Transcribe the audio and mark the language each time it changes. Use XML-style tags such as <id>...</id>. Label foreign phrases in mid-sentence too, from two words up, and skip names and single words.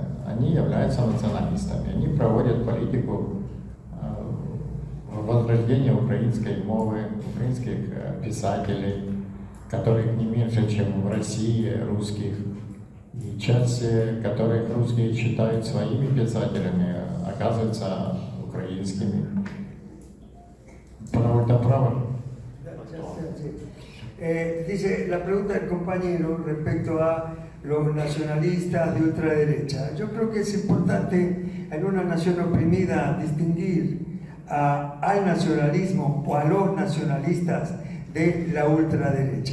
<ru>Они являются националистами. Они проводят политику возрождения украинской мовы, украинских писателей, которых не меньше, чем в России, русских. И часть которых русские считают своими писателями, оказываются украинскими. Про ультраправых.</ru> <es>Dice la pregunta del compañero respecto a los nacionalistas de ultraderecha. Yo creo que es importante en una nación oprimida distinguir al nacionalismo o a los nacionalistas de la ultraderecha.</es>